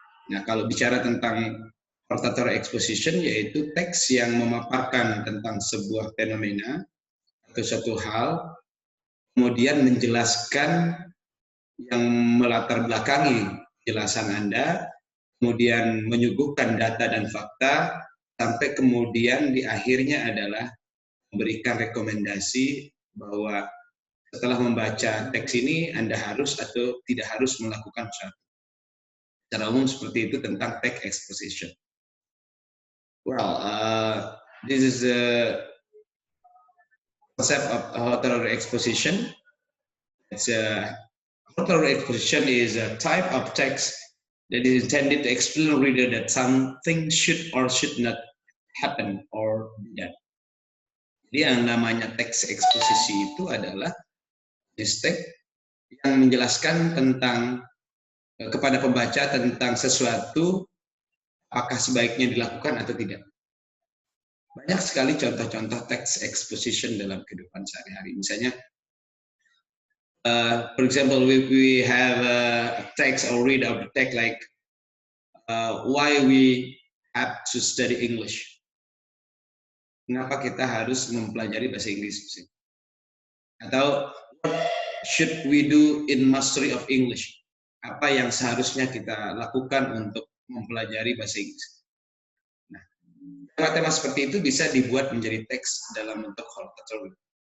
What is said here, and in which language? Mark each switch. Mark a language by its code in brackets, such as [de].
[id] Nah, kalau bicara tentang hortatory exposition, yaitu teks yang memaparkan tentang sebuah fenomena atau suatu hal, kemudian menjelaskan yang melatar belakangi penjelasan Anda, kemudian menyuguhkan data dan fakta, sampai kemudian di akhirnya adalah memberikan rekomendasi bahwa setelah membaca teks ini Anda harus atau tidak harus melakukan sesuatu. Secara umum seperti itu tentang text exposition. [en] Well, this is a concept of hortatory exposition. Hortatory exposition is a type of text that is intended to explain to the reader that something should or should not happen or be done. [id] Jadi yang namanya teks eksposisi itu adalah teks yang menjelaskan tentang kepada pembaca tentang sesuatu apakah sebaiknya dilakukan atau tidak. Banyak sekali contoh-contoh teks exposition dalam kehidupan sehari-hari. [en] Misalnya, for example, we have a text or read of the text like why we have to study English. [id] Kenapa kita harus mempelajari bahasa Inggris? Atau [en] what should we do in mastery of English? [id] Apa yang seharusnya kita lakukan untuk mempelajari bahasa Inggris. Nah, tema-tema seperti itu bisa dibuat menjadi teks dalam bentuk hortatory.